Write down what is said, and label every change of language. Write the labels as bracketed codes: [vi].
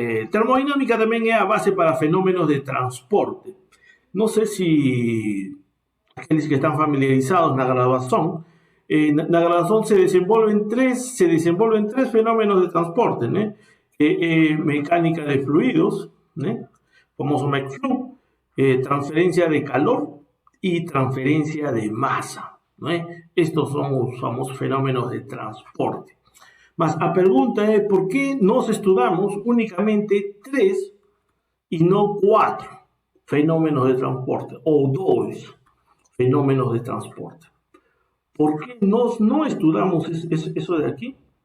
[pt] Termodinâmica também é a base para fenômenos de transporte. Não sei se aqueles que estão familiarizados na graduação, na graduação [es] se desenvolven tres fenómenos de transporte, [pt] né? [es] Mecánica de fluidos, né? Famoso McFlow, transferencia de calor y transferencia de masa, ¿no? Estos son os famosos fenómenos de transporte. [pt] Mas a pergunta é por que nós estudamos únicamente 3 e não 4 fenómenos de transporte, ou 2 fenómenos de transporte? [es] ¿Por qué no estudamos eso de aquí?